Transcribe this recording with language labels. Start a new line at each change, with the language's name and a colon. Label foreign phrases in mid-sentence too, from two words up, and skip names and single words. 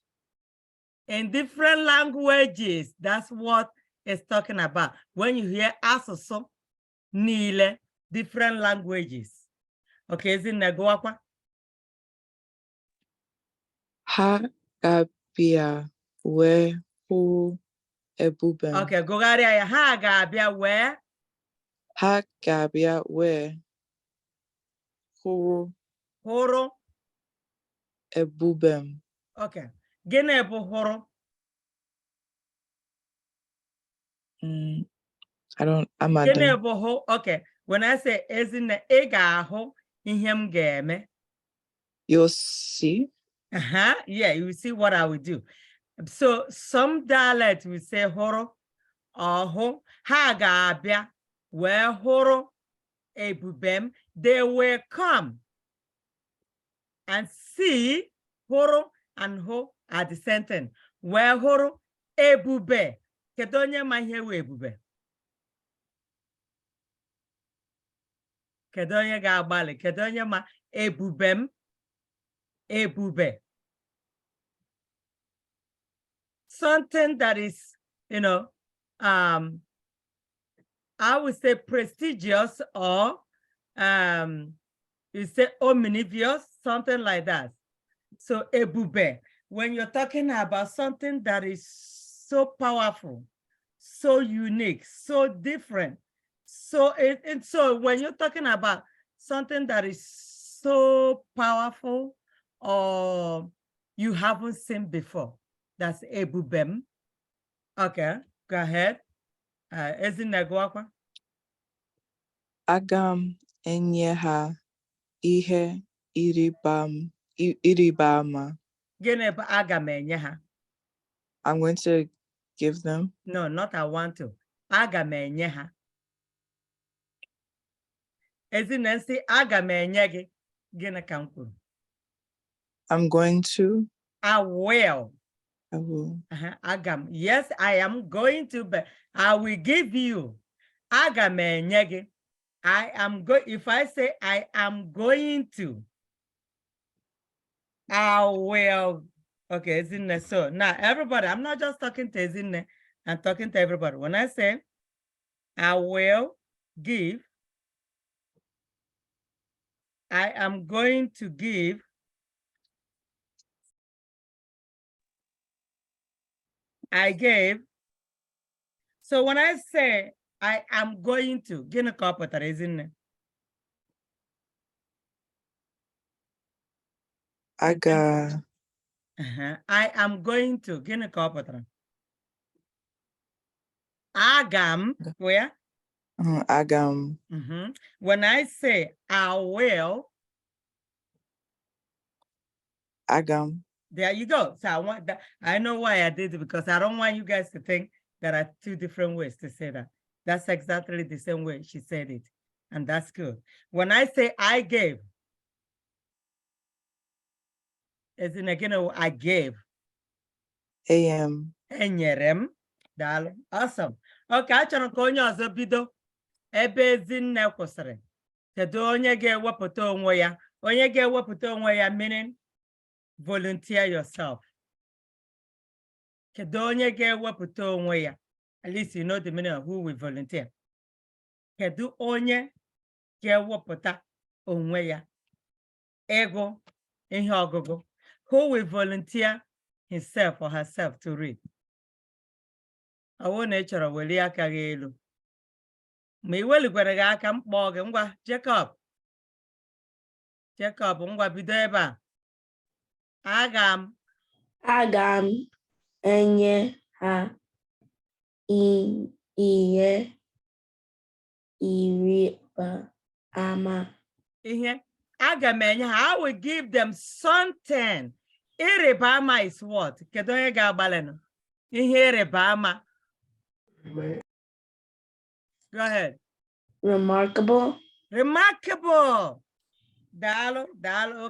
English: In different languages, that's what it's talking about. When you hear
Igbo: asụsụ niile,
English: different languages. Okay, is in Neguakwa?
Igbo: Ha ga-abịa wee hụ ebube m. Okay, gụgharịa ya. Ha ga-abịa wee. Ha ga-abịa wee hụrụ ebube m. Okay. Gịnị bụ hụrụ? Gịnị bụ hụ?
English: Okay. When I say
Igbo: ezinne, ị ga-ahụ ihe m ga-eme.
English: You'll see. Yeah, you see what I will do. So some dialects will say hụrụ or hụ.
Igbo: Ha ga-abịa wee hụrụ ebube m.
English: They will come and see. Hụrụ and hụ are the same thing.
Igbo: Wee hụrụ ebube. Kedu onye ma ihe wụ ebube? Kedu onye ga-agbalị? Kedu onye ma ebube m? Ebube.
English: Something that is, you know, I would say prestigious or you say omnivorous, something like that. So ebube, when you're talking about something that is so powerful, so unique, so different, so so when you're talking about something that is so powerful or you haven't seen before, that's ebubem. Okay, go ahead.
Igbo: Ezinegwakwa. Aga m enye ha ihe ịrịba ama. Gịnị bụ aga m enye ha?
English: I'm going to give them. No, not I want to.
Igbo: Aga m enye ha. Ezinne nsị aga m enye gị. Gịnị ka m kwuru?
English: I'm going to. I will. I will.
Igbo: Agam.
English: Yes, I am going to, but I will give you.
Igbo: Aga m enye gị.
English: I am going. If I say I am going to, I will. Okay, Ezinne. So now everybody, I'm not just talking to Ezinne, I'm talking to everybody. When I say I will give, I am going to give. I gave. So when I say I am going to,
Igbo: gịnị ka ọ pụtara Ezinne? Aga.
English: I am going to.
Igbo: Gịnị ka ọ pụtara? Agam, where? Agam.
English: When I say I will,
Igbo: Agam.
English: there you go. So I want that. I know why I did it, because I don't want you guys to think there are two different ways to say that. That's exactly the same way she said it. And that's good. When I say I gave, as in again, I gave. AM.
Igbo: Enyerem. Daalụ. Awesome. Okay, achọrọ ka onye ọzọ bido ebe Ezinne kwụsịrị. Kedu onye ga-ewepụta onwe ya? Onye ga-ewepụta onwe ya,
English: meaning volunteer yourself.
Igbo: Kedu onye ga-ewepụta onwe ya?
English: At least you know the meaning of who will volunteer.
Igbo: Kedu onye ga-ewepụta onwe ya? Ego, ihe ọgụgụ.
English: Who will volunteer himself or herself to read?
Igbo: Ọwụ na ị chọrọ welie aka gị elu. Ma ị welikwara gị aka, mkpọ gị, ngwa Jacob. Jacob, ngwa bido ebe a. Aga m enye ha ihe ịrịba ama. Ihe. Aga m enye ha.
English: I will give them something.
Igbo: Ịrịba ama
English: is what?
Igbo: Kedu onye ga-agbalị? Ihe ịrịba ama.
English: Go ahead. Remarkable. Remarkable.
Igbo: Daalụ, daalụ.